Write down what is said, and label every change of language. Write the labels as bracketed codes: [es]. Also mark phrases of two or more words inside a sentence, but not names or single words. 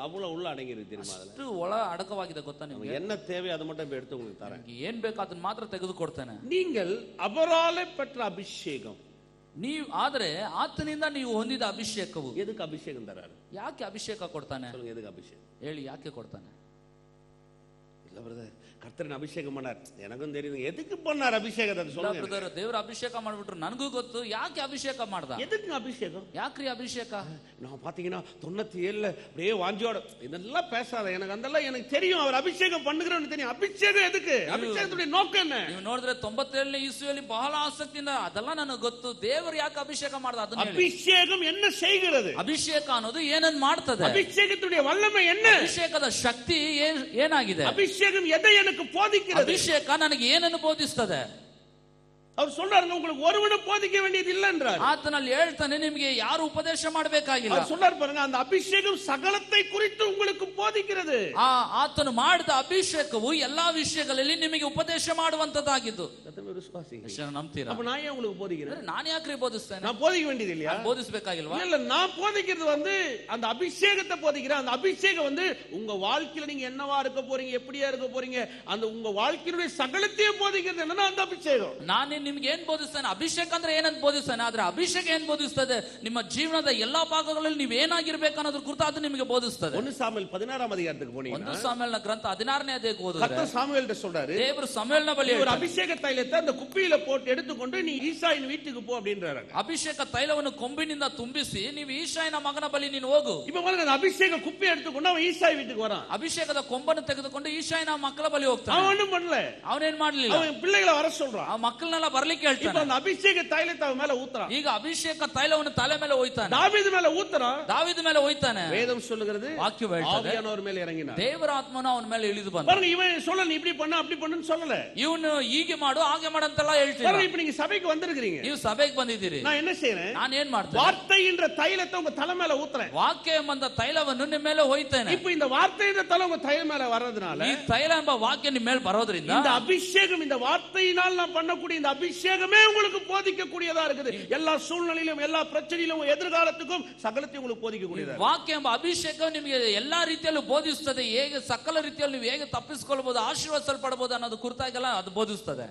[ta] அவ்வளவு உள்ள அடங்கிருக்கு தெரியுமா? [kn] ಅಷ್ಟು ಒಳ ಅಡಕವಾಗಿದೆ ಗೊತ್ತಾ ನಿಮಗೆ? [ta] என்ன தேவை அதை மட்டும் எடுத்து உங்களுக்கு தரேன். [kn] ಏನ್ ಬೇಕು ಅದನ್ನ ಮಾತ್ರ ತೆಗೆದುಕೊಡ್ತೇನೆ. [ta] நீங்கள் அவராலே பெற்ற அபிஷேகம், [kn] ನೀವು ಆದ್ರೆ ಆತನಿಂದ ನೀವು ಹೊಂದಿದ ಅಭಿಷೇಕವು. [ta] எதுக்கு அபிஷேகம் தராரு? [kn] ಯಾಕೆ ಅಭಿಷೇಕ ಕೊಡ್ತಾನೆ? [ta] சொல்லுங்க, எதுக்கு அபிஷேகம்? [kn] ಹೇಳಿ, ಯಾಕೆ ಕೊಡ್ತಾನೆ? [ta] இல்ல பிரதர், கர்த்தரின் அபிஷேகம் பண்ணார், எனக்கும் தெரியுது. எதுக்கு பண்ணார் அபிஷேகத்தை சொல்லுங்க [kn] ಬ್ರದರ್. ದೇವರ ಅಭಿಷೇಕ ಮಾಡ್ಬಿಟ್ರು, ನನಗೂ ಗೊತ್ತು. ಯಾಕೆ ಅಭಿಷೇಕ ಮಾಡ್ದ? [ta] எதுக்கு அபிஷேகம்? [kn] ಯಾಕ್ರಿ ಅಭಿಷೇಕ? [ta] நான் பாத்தீங்கன்னா 97 அப்படியே வாஞ்சியோட இதெல்லாம் பேசாத, எனக்கு அதெல்லாம் எனக்கு தெரியும். அவர் அபிஷேகம் பண்ணுகிறவனுக்கு தெரியும். அபிஷேகம் எதுக்கு? அபிஷேகத்துடைய நோக்கம் என்ன? [kn] ನೀವು ನೋಡಿದ್ರೆ 97ನೇ ಇಸ್ವಿಯಲ್ಲಿ ಬಹಳ ಆಸಕ್ತಿಯಿಂದ ಅದೆಲ್ಲ ನನಗೆ ಗೊತ್ತು. ದೇವರು ಯಾಕೆ ಅಭಿಷೇಕ ಮಾಡ್ದ ಅದನ್ನ ಹೇಳಿ. [ta] அபிஷேகம் என்ன செய்கிறது? [kn] ಅಭಿಷೇಕ ಅನ್ನೋದು ಏನನ್ನ ಮಾಡ್ತದೆ? [ta] அபிஷேகத்துடைய வல்லமை என்ன? [kn] ಅಭಿಷೇಕದ ಶಕ್ತಿ ಏನಾಗಿದೆ? [ta] அபிஷேகம் எதை எனக்கு போதிக்கிறது? [kn] ಅಭಿಷೇಕ ನನಗೆ ಏನನ್ನು ಬೋಧಿಸ್ತದೆ? [ta] அவர் சொல்றாருங்க, உங்களுக்கு ஒருவனும் போதிக்க வேண்டியது இல்ல என்றார். [kn] ಆತನಲ್ಲಿ ಹೇಳ್ತಾನೆ, ನಿಮಗೆ ಯಾರು ಉಪದೇಶ ಮಾಡಬೇಕಾಗಿಲ್ಲ. [ta] அவர் சொல்றாரு பாருங்க, அந்த ಅಭಿಷೇகம் சகலத்தை குறித்து உங்களுக்கு போதிக்கிறது. [kn] ಆತನು ಮಾಡಿದ ಅಭಿಷೇಕವು ಎಲ್ಲಾ ವಿಷಯಗಳಲ್ಲಿ ನಿಮಗೆ ಉಪದೇಶ ಮಾಡುವಂತದ್ದಾಗಿದ್ದು. ನಂಬ್ತೀರಾ? [ta] அப்ப நான் ஏன் உங்களுக்கு போதிக்கிறேன்? [kn] ನಾನು ಯಾಕ್ರಿ ಬೋಧಿಸ್ತೇನೆ? [ta] நான் போதிக்க வேண்டியது இல்லையா? [kn] ಬೋಧಿಸಬೇಕಾಗಿಲ್ವಾ? [ta] இல்ல, நான் போதிக்கிறது அந்த அபிஷேகத்தை போதிக்கிறேன். அந்த அபிஷேகம் உங்க வாழ்க்கையில நீங்க என்னவா இருக்க போறீங்க, எப்படியா இருக்க போறீங்க, அந்த உங்க வாழ்க்கையுடைய சகலத்தையும் போதிக்கிறது என்னன்னா அந்த அபிஷேகம். [kn] ನಾನು ನಿಮ್ಗೆ ಏನ್ ಬೋಧಿಸ್ತಾನೆ? ಅಭಿಷೇಕ ಅಂದ್ರೆ ಏನಂತ ಬೋಧಿಸ್ತಾನೆ. ಆದ್ರೆ ಅಭಿಷೇಕ ಏನ್ ಬೋಧಿಸ್ತದೆ? ನಿಮ್ಮ ಜೀವನದ ಎಲ್ಲಾ ಭಾಗಗಳಲ್ಲಿ ನೀವು ಏನಾಗಿರ್ಬೇಕು ಅನ್ನೋದ್ರ ಕುರಿತು ಅದು ನಿಮಗೆ ಬೋಧಿಸ್ತದೆ. 1 ಸಾಮುವೇಲ್ 16ನೇ ಅಧ್ಯಾಯಕ್ಕೆ போனீங்கன்னா 1 ಸಾಮುವೇಲನ ಗ್ರಂಥ 16ನೇ ಅಧ್ಯಾಯಕ್ಕೆ ಹೋದ್ರೆ [ta] கர்த்தர் சாமுவேல்கிட்ட சொல்றாரு, [kn] ದೇವರು ಸಾಮುವೇಲನ ಬಳಿ [ta] ஒரு அபிஷேக தைலத்தை அந்த குப்பியில போட்டு எடுத்துக்கொண்டு நீ ஈசாயின் வீட்டுக்கு போ அப்படின்றாரு. [kn] ಅಭಿಷೇಕ ತೈಲವನ್ನು ಕೊಂಬಿನಿಂದ ತುಂಬಿಸಿ ನೀವು ಈಶಾಯನ ಮಗನ ಬಳಿ ನೀನು ಹೋಗು. [ta] இப்ப பாருங்க, அந்த அபிஷேக குப்பியை எடுத்துக்கொண்டு அவன் ஈசாய் வீட்டுக்கு வரான். [kn] ಅಭಿಷೇಕದ ಕೊಂಬನ್ನು ತೆಗೆದುಕೊಂಡು ಈಶಾಯನ ಮಕ್ಕಳ ಬಳಿ ಹೋಗ್ತಾನೆ. [ta] அவன் ஒண்ணும் பண்ணல, [kn] ಅವನೇನ್ ಮಾಡ್ಲಿಲ್ಲ. [ta] அவன் பிள்ளைகளை வர சொல்றான். [kn] ಆ ಮಕ್ಕಳನ್ನೆಲ್ಲ ಬರ್ಲಿಕ್ಕೆ [ta] இப்ப [kn] ಹೇಳ್ತಾನೆ. [ta] அந்த ಅಭಿಷೇಕ தைலத்தை அவன் மேல ஊத்துறான். [kn] ಈಗ ಅಭಿಷೇಕ ತೈಲವನ್ನು ತಲೆ ಮೇಲೆ ಒಯ್ತಾನೆ. [ta] தாவீது மேல ஊத்துறான். [kn] ದಾವೀದ ಮೇಲೆ ಒಯ್ತಾನೆ. [ta] வேதம் சொல்லுகிறது, [kn] ವಾಕ್ಯ ಹೇಳ್ತದೆ, [ta] ஆவியானவர் மேல இறங்கினார். [kn] ದೇವರ ಆತ್ಮನು ಅವನ ಮೇಲೆ ಇಳಿದು ಬಂದ. [ta] பாருங்க, இவன் சொல்ல நீ இப்படி பண்ணு அப்படி பண்ணுன்னு சொல்லல. [kn] ಇವನು ಹೀಗೆ ಮಾಡು ಹಾಗೆ ಮಾಡು ಅಂತೆಲ್ಲ ಹೇಳ್ತಿಲ್ಲ. [ta] பாருங்க, இப்ப நீங்க சபைக்கு வந்திருக்கீங்க, [kn] ನೀವು ಸಭೆಗೆ ಬಂದಿದ್ದೀರಿ. [ta] நான் என்ன செய்றேன்? [kn] ನಾನು ಏನ್ ಮಾಡ್ತೇನೆ? [ta] வார்த்தைன்ற தைலத்தை உங்க தலை மேல ஊத்துறேன். [kn] ವಾಕ್ಯ ಎಂಬ ತೈಲವನ್ನು ನಿಮ್ಮ ಮೇಲೆ ಒಯ್ತೇನೆ. [ta] இப்ப இந்த வார்த்தைன்ற தலை உங்க தலை மேல வர்றதுனால, [kn] ಈ ತೈಲ ಎಂಬ ವಾಕ್ಯ ನಿಮ್ಮ ಮೇಲೆ ಬರೋದ್ರಿಂದ [ta] இந்த அபிஷேகம், இந்த வார்த்தையினால் நான் பண்ணக்கூடிய இந்த அபிஷேகமே உங்களுக்கு போதிக்க கூடியதா இருக்குது. எல்லா சூழ்நிலையிலும், எல்லா பிரச்சனையிலும், எதிர்காலத்துக்கும் சகலத்தையும் உங்களுக்கு போதிக்க கூடியதா. [kn] ವಾಕ್ಯ ಎಂಬ ಅಭಿಷೇಕ ನಿಮಗೆ ಎಲ್ಲಾ ರೀತಿಯಲ್ಲೂ ಬೋಧಿಸುತ್ತದೆ. ಹೇಗೆ ಸಕಲ ರೀತಿಯಲ್ಲಿ ನೀವು ಹೇಗೆ ತಪ್ಪಿಸಿಕೊಳ್ಳಬಹುದು, ಆಶೀರ್ವದಿಸಲ್ಪಡಬಹುದು ಅನ್ನೋದು ಕುರಿತಾಗೆಲ್ಲ ಅದು ಬೋಧಿಸುತ್ತದೆ.